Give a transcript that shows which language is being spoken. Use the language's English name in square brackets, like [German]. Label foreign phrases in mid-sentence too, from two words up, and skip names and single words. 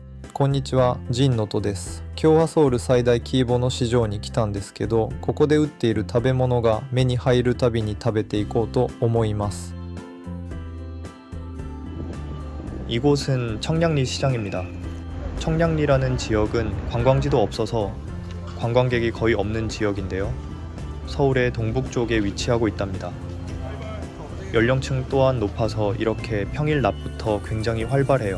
[Japanese] こんにちは、ジンノトです。今日はソウル最大規模の市場に来たんですけど、ここで売っている食べ物が目に入るたびに食べていこうと思います。 [Korean] 이곳은 청량리 시장입니다. 청량리라는 지역은 관광지도 없어서 관광객이 거의 없는 지역인데요. 서울의 동북쪽에 위치하고 있답니다. 연령층 또한 높아서 이렇게 평일 낮부터 굉장히 활발해요.